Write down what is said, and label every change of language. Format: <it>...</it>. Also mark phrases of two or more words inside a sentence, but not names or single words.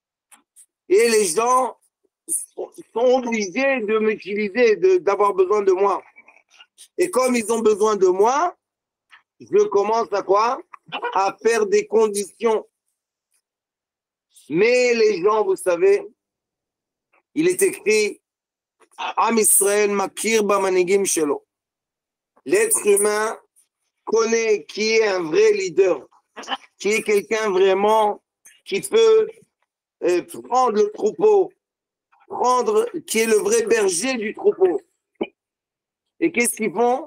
<fr>Et les gens sont obligés de m'utiliser, d'avoir besoin de moi. Et comme ils ont besoin de moi, je commence à quoi? À faire des conditions. Mais les gens, vous savez, il est écrit</fr> <he>עם ישראל מכיר במנהיגים שלו.</he> <fr>L'être humain connaît qui est un vrai leader, qui est quelqu'un vraiment qui peut prendre le troupeau, qui est le vrai berger du troupeau. Et qu'est-ce qu'ils font?</fr>